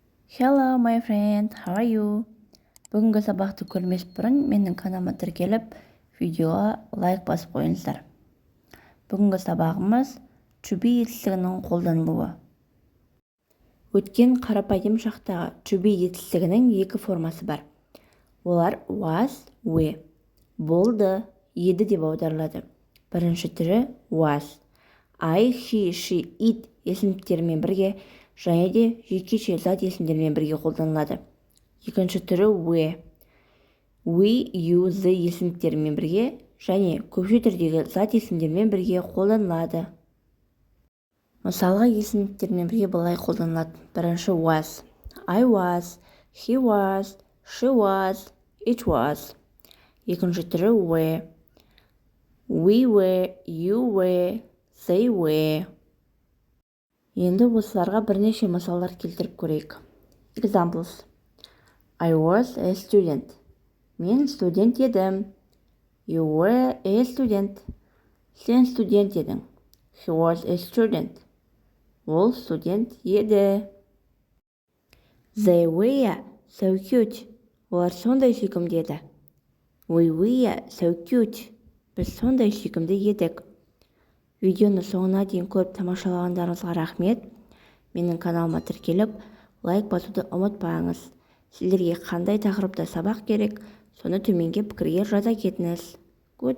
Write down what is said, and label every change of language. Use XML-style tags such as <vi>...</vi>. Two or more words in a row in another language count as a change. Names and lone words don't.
<en>Hello my friend, how are you?</en> <kk>Бүгінгі сабақты көрмес бұрын менің каналыма тіркеліп, видеоға лайк басып қойыңыздар. Бүгінгі сабағымыз</kk> <en>to be</en> <kk>етістігінің қолданылуы. Өткен қарапайым шақтағы</kk> <en>to be</en> <kk>етістігінің екі формасы бар. Олар</kk> <en>was, were,</en> <kk>болды, еді деп аударылады. Бірінші түрі was.</kk> <en>I, he, she, it</en> <kk>есімдіктермен бірге және де жекеше зат есімдермен бірге қолданылады. Екінші түрі were.</kk> <en>We, you, the</en> <kk>есімдіктермен бірге және көпше түрдегі зат есімдермен бірге қолданылады. Мысалға есімдіктермен бірге былай қолданылады. Бірінші was.</kk> <en>I was, he was, she was, it was.</en> <kk>Екінші түрі were.</kk> <en>We were, you were, they were.</en> <kk>Енді осыларға бірнеше мысалдар келтіріп көрейік.</kk> <en>Examples. I was a student.</en> <kk>Мен студент едім.</kk> <en>You were a student.</en> <kk>Сен студент едің.</kk> <en>He was a student.</en> <kk>Ол студент еді.</kk> <en>They were so cute.</en> <kk>Олар сондай сүйкімді еді.</kk> <en>We were so cute.</en> <kk>Біз сондай сүйкімді едік. Видеоны соңына дейін көріп тамашалағандарыңызға рахмет. Менің каналыма тіркеліп, лайк басуды ұмытпаңыз. Сіздерге қандай тақырыпта сабақ керек, соны төменге пікірге жаза кетіңіз.</kk>